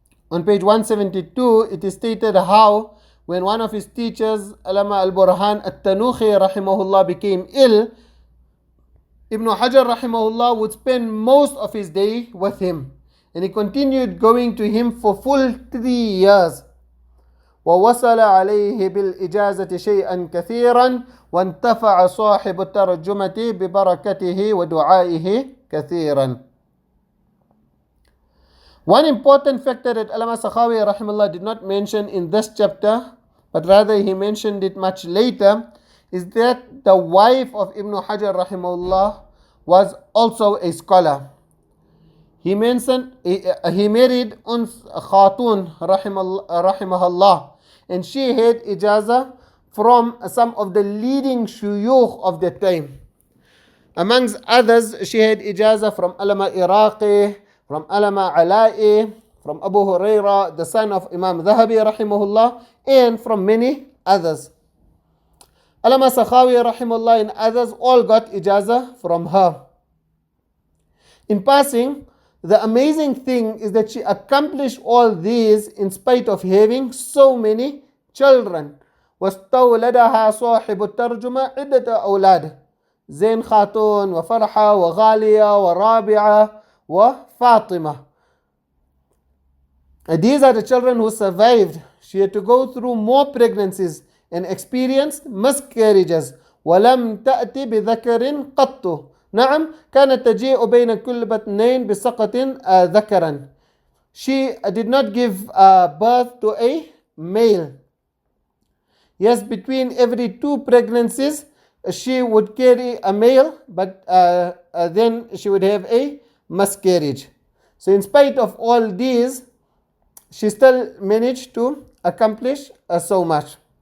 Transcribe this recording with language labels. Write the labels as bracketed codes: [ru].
[en] On page 172, it is stated how when one of his teachers, Allama al-Burhan al-Tanuhi Rahimahullah, became ill, Ibn Hajar Rahimahullah would spend most of his day with him. And he continued going to him for full 3 years. [ar] ووصل عليه بالإجازة شيئا كثيرا وانتفع صاحب الترجمة ببركته ودعائه كثيرا. [en] One important factor that Allama Sakhawi rahimahullah did not mention in this chapter, but rather he mentioned it much later, is that the wife of Ibn Hajar rahimahullah was also a scholar. He mentioned he married Uns Khatun rahimahullah, and she had ijazah from some of the leading shuyukh of the time. Amongst others, she had ijazah from Allama Iraqi, from Allama Ala'i, from Abu Huraira, the son of Imam Dhahabi rahimahullah, and from many others. Allama Sakhawi rahimahullah and others all got ijazah from her. In passing, the amazing thing is that she accomplished all these in spite of having so many children. [ar] واستولدها صاحب الترجمة عدة أولاد زين خاتون وفرحة وغالية ورابعة وفاطمة. [en] These are the children who survived. She had to go through more pregnancies and experienced miscarriages. [ar] ولم تأتي بذكر قط. نعم كانت تجيء بين كل بطنين بسقط ذكرا. [en] She did not give birth to a male. Yes, between every 2 pregnancies, she would carry a male, but then she would have a miscarriage. So in spite of all these, she still managed to accomplish so much.